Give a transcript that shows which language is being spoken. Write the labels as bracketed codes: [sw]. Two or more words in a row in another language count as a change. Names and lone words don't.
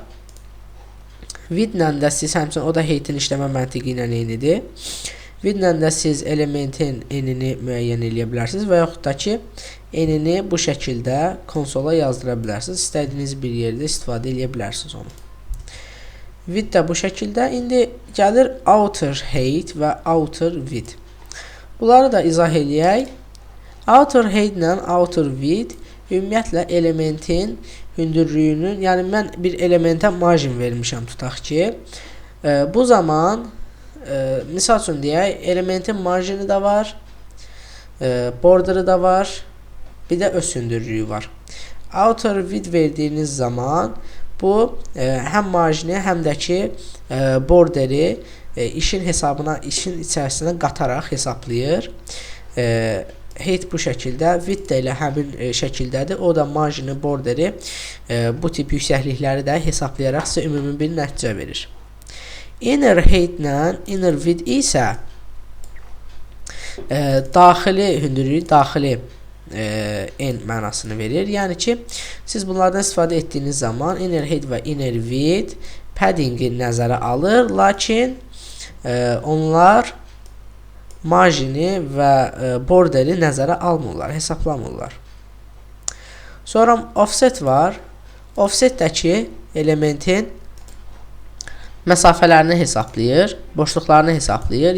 [az] Width-lə də siz həmçinin o da height'in işləmə məntiqi ilə eynidir. Width-lə də siz elementin enini müəyyən edə bilərsiniz və yaxud da ki, enini bu şəkildə konsola yazdıra bilərsiniz. İstədiyiniz bir yerdə istifadə edə bilərsiniz onu. Width də bu şəkildə. İndi gəlir [en] outer height [az] və [en] outer width. [az] Bunları da izah eləyək. [en] Outer height [az] ilə [en] outer width [az] ümumiyyətlə elementin hündürlüyünün, yəni mən bir elementə margin vermişəm tutaq ki, bu zaman misal üçün deyək, elementin marjini də var, border'ı da var, bir də öz hündürlüyü var. [en] Outer width [az] verdiyiniz zaman bu həm marjini, həm də ki border'i işin hesabına, işin içərisinə qataraq hesablayır. Height bu şəkildə, width də elə həmin şəkildədir. O da marjini, border'i, bu tip yüksəklikləri də hesablayaraq sizə ümumi bir nəticə verir. [en] Inner height [az] ilə [en] inner width [az] isə daxili hündürlük, daxili n mənasını verir. Yəni ki, siz bunlardan istifadə etdiyiniz zaman [en] inner height [az] və [en] inner width [az] paddingi nəzərə alır, lakin onlar marjini və border'i nəzərə almırlar, hesablamırlar. Sonra offset var. Offsetdəki elementin məsafələrini hesablayır, boşluqlarını hesablayır.